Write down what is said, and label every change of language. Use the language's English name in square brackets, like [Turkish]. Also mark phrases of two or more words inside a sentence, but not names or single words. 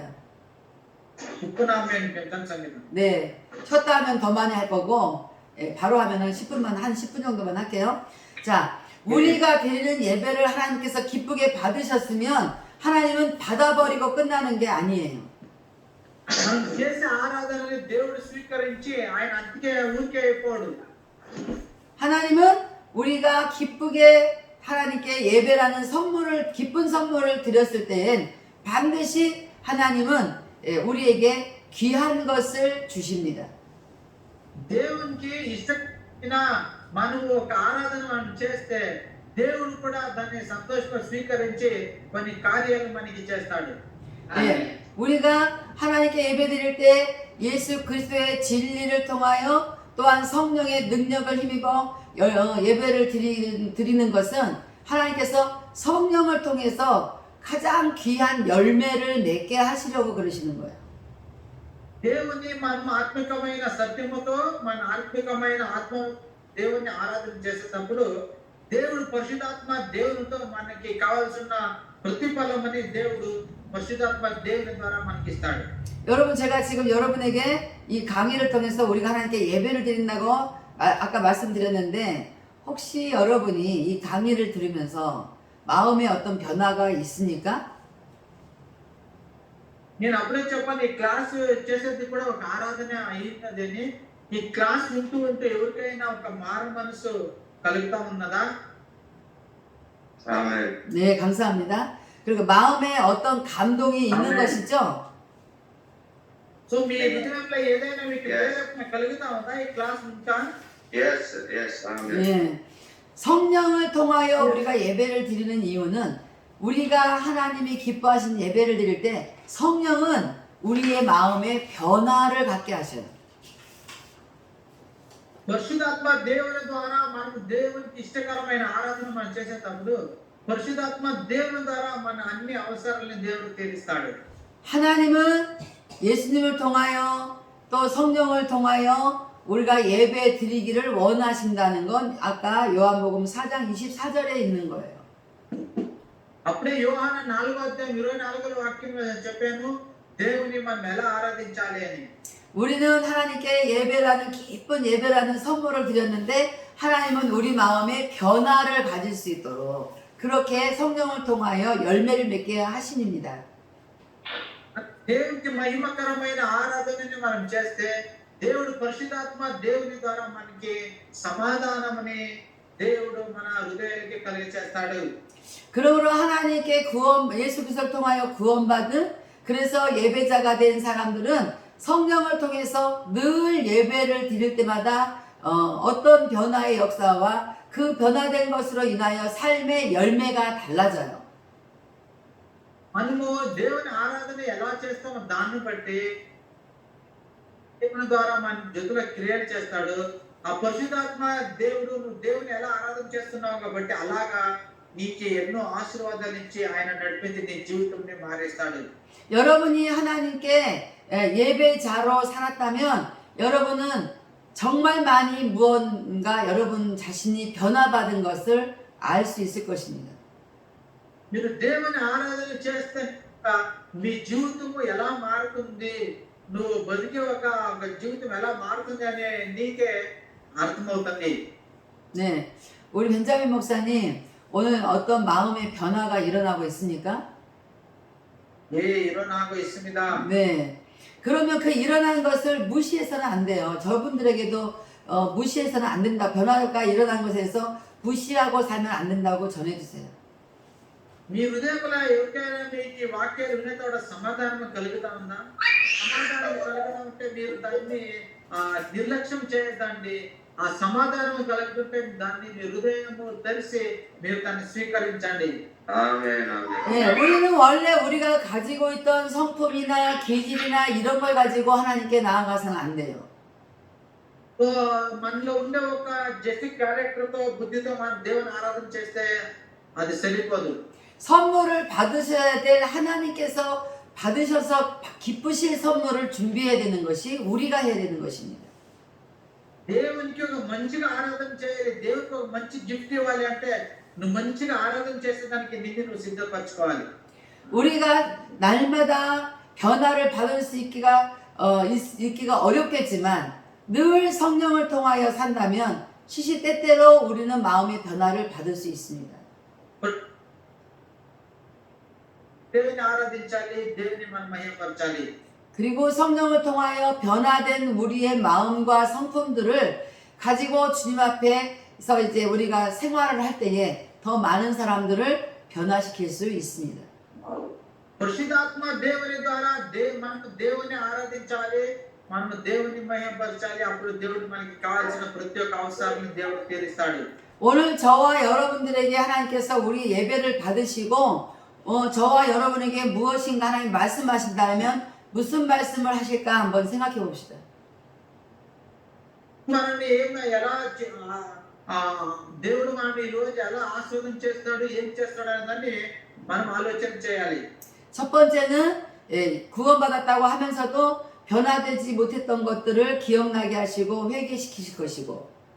[Korean] 10분 하면 괜찮습니다. 네, 쉬었다 하면 더 많이 할 거고, 바로 하면은 10분만, 한 10분 정도만 할게요. 자, 우리가 드리는 예배를 하나님께서 기쁘게 받으셨으면 하나님은 받아버리고 끝나는 게 아니에요. [Telugu] మనం చేసే ఆరాధనని దేవుడు స్వీకరించి ఆయన అంతే ఊరికే అయిపోడు. [Korean] 하나님은 우리가 기쁘게 하나님께 예배라는 선물을, 기쁜 선물을 드렸을 때엔 반드시 하나님은 우리에게 귀한 것을 주십니다. [Telugu] దేవునికి ఇష్టమైన మనం ఒక ఆరాధన మనం చేస్తే దేవుడు కూడా దాన్ని సంతోషంగా స్వీకరించి కొన్ని కార్యాలు మనకి చేస్తాడు. [Korean] 네, 우리가 하나님께 예배드릴 때 예수 그리스도의 진리를 통하여 또한 성령의 능력을 힘입어 예배를 드리는 것은 하나님께서 성령을 통해서 가장 귀한 열매를 맺게 하시려고 그러시는 거예요. [Telugu] దేవుని మనం ఆత్మికమైన సత్యముతో మన ఆత్మికమైన ఆత్మ దేవుని ఆరాధన చేసేటప్పుడు దేవుడు పరిశుద్ధాత్మ దేవునితో మనకి కావాల్సిన ప్రతిఫలమని దేవుడు పరిశుద్ధాత్మ దేవుని ద్వారా మనకి ఇస్తాడు. [Korean] 여러분, 제가 지금 여러분에게 이 강의를 통해서 우리가 하나님께 예배를 드린다고 아까 말씀드렸는데 혹시 여러분이 이 강의를 들으면서 마음에 어떤 변화가 있습니까? [Telugu] నేను అప్పుడే చెప్పాను, ఈ క్లాస్ చేసేది కూడా ఒక ఆరాధన అయిందని. ఈ క్లాస్ వింటూ ఉంటే ఎవరికైనా ఒక మారు మనసు కలుగుతా ఉన్నదా? [Korean] 네, 감사합니다. 그리고 마음에 어떤 감동이 있는 것이죠? [Telugu] సో మీ హృదయంలో ఏదైనా మీకు ప్రేరేపణ కలుగుతా ఉందా ఈ క్లాస్ వింటా? [English] Yes, yes, amen. [Korean] 예. 성령을 통하여 우리가 예배를 드리는 이유는 우리가 하나님이 기뻐하시는 예배를 드릴 때 성령은 우리의 마음에 변화를 갖게 하셔요. [Telugu] పరిశుద్ధాత్మ దేవుని ద్వారా మనకు దేవునికి ఇష్టకరమైన ఆరాధన మనం చేసేటప్పుడు పరిశుద్ధాత్మ దేవుని ద్వారా మన అన్ని అవసరాలను దేవుడు తీరుస్తాడు. [Korean] 하나님은 예수님을 통하여 또 성령을 통하여 우리가 예배 드리기를 원하신다는 건 아까 요한복음 4장 24절에 있는 거예요. [Telugu] అప్పుడే యోహాన 4:24 వాక్యం చెప్పాను దేవుని మనం ఎలా ఆరాధించాలి అని. [Korean] 우리는 하나님께 예배라는 기쁜 예배라는 선물을 드렸는데 하나님은 우리 마음에 변화를 가질 수 있도록 그렇게 성령을 통하여 열매를 맺게 하심입니다. [Telugu] దేవునికి మహిమకరమైన ఆరాధనని మనం చేస్తే దేవుడు పరిశుద్ధాత్మ దేవుని ద్వారా మనకి సమాధానమని దేవుడు మన హృదయానికి కలిగచేస్తాడు. [Korean] 그러므로 하나님께 예수 그리스도를 통하여 구원받은 그래서 예배자가 된 사람들은 성령을 통해서 늘 예배를 드릴 때마다 어떤 변화의 역사와 그 변화된 것으로 인하여 삶의 열매가 달라져요. [Telugu] మనము దేవుని ఆరాధన ఎలా చేస్తామో దాన్ని బట్టి దేవుని ద్వారా మన జతుల క్రియేట్ చేస్తాడు. ఆ పరిశుద్ధాత్మ దేవుడు నువ్వు దేవుని ఎలా ఆరాధన చేస్తున్నావు కాబట్టి అలాగా నీకు ఎన్నో ఆశీర్వాదాలు ఇచ్చి ఆయన నడిపించి నీ జీవితంని మారేస్తాడు. [Korean] 여러분이 하나님께 예배자로 살았다면 여러분은 정말 많이 무언가 여러분 자신이 변화받은 것을 알 수 있을 것입니다. [Telugu] మీరు దేవుని ఆరాధన చేస్తే మీ జీవితము ఎలా మారుతుంది, నువ్వు బతికే ఒక జీవితం ఎలా మారుతుంది అనే నీకే అర్థమవుతుంది. [Korean] 네, 우리 벤자민 목사님 오늘 어떤 마음의 변화가 일어나고 있습니까? 예, 일어나고 있습니다. 네. 그러면 그 일어난 것을 무시해서는 안 돼요. 저분들에게도 무시해서는 안 된다. 변화가 일어난 것에서 무시하고 살면 안 된다고 전해주세요. [Telugu] మీ హృదయంలో ఎవరికైనా మీకు ఈ వాక్యాలు వినేతోడ సమాధానం కలుగుతా ఉందా? సమాధానం కలుగుతా ఉంటే మీరు దాన్ని నిర్లక్ష్యం చేయదండి. ఆ సమాధానం కలుగుతుంటే దాన్ని మీ హృదయము తెరిచి మీరు దాన్ని స్వీకరించండి. [Korean] 네, 우리는 원래 우리가 가지고 있던 성품이나 기질이나 이런 걸 가지고 하나님께 나아가서는 안 돼요. [Telugu] మనలో ఉండే ఒక [English] jestic character [Telugu] తో బుద్ధితో మనం దేవుని ఆరాధన చేస్తే అది సరిపోదు. [Korean] 선물을 받으셔야 될 하나님께서 받으셔서 기쁘실 선물을 준비해야 되는 것이 우리가 해야 되는 것입니다. [Telugu] దేవునికి ఒక మంచిగా ఆరాధన చేయాలి, దేవునికి ఒక మంచి గిఫ్ట్ ఇవ్వాలి అంటే నువ్వు మంచిగా ఆరాధన చేసేదానికి నిన్ను నువ్వు సిద్ధపరచుకోవాలి. [Korean] 우리가 날마다 변화를 받을 수 있기가 어렵겠지만 늘 성령을 통하여 산다면 시시때때로 우리는 마음의 변화를 받을 수 있습니다. [Telugu] దేవుని ఆరాధించాలి, దేవుని మనం మహిమపరచాలి. [Korean] 그리고 성령을 통하여 변화된 우리의 마음과 성품들을 가지고 주님 앞에서 이제 우리가 생활을 할 때에 더 많은 사람들을 변화시킬 수 있습니다. [Telugu] పరిశుద్ధాత్మ దేవుని ద్వారా మనకు దేవుని ఆరాధించాలి, మనము దేవుని మహిమపరచాలి. అప్పుడు దేవుడు మనకి కావాల్సిన ప్రతి ఒక్క అవసరాన్ని దేవుడు తీరుస్తాడు. [Korean] 오늘 저와 여러분들에게 하나님께서 우리 예배를 받으시고 저와 여러분에게 무엇인가 하나님 말씀하신다면 무슨 말씀을 하실까 한번 생각해 봅시다. [Telugu] మనల్ని ఎలా దేవుడు మనల్ని ఈ రోజు ఎలా ఆశీర్వాదం చేస్తాడు, ఏం చేస్తాడు అనేదాన్ని మనం ఆలోచన చేయాలి. [Korean] 첫 번째는 구원받았다고 하면서도 변화되지 못했던 것들을 기억나게 하시고 회개시키실 것이고